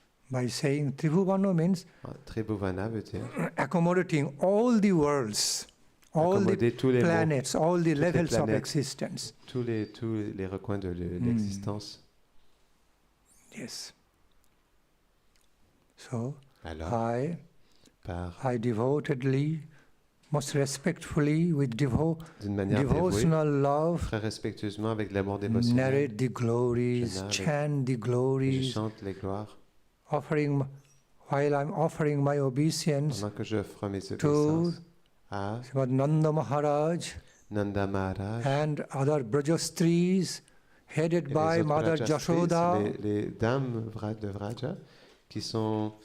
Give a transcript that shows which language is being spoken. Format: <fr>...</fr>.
<en>By saying Tribhuvana means</en> <fr>Tribhuvana veut dire</fr> <en>accommodating all the worlds, all the</en> <fr>accommoder tous les mondes,</fr> <en>planets, all the levels of</en> <fr>planètes.</fr> <en>existence.</en> <fr>tous les recoins de l'existence.</fr> <en>Yes. So</en> <fr>Alors,</fr> <en>I devotedly, most respectfully, with</en> <fr>d'une manière dévouée,</fr> <en>devotional love,</en> <fr>très respectueusement avec l'amour dévotionnel,</fr> <en>narrate the glories,</en> <fr>Je narre</fr> <en>chant the</en> <fr>je</fr> <en>glories,</en> <fr>chante les gloires</fr> <en>while I'm offering my obeisance</en> <fr>pendant que je ferai mes obéissances à</fr> <en>Srimad Nanda Maharaj</en> <fr>Nanda Maharaj</fr> <en>and other Brajastris headed</en> <fr>et</fr> <en>by</en> <fr>les autres</fr> <en>Mother</en> <fr>Vrajastris,</fr> <en>Yashoda,</en> <fr>les dames de Vraja qui sont</fr>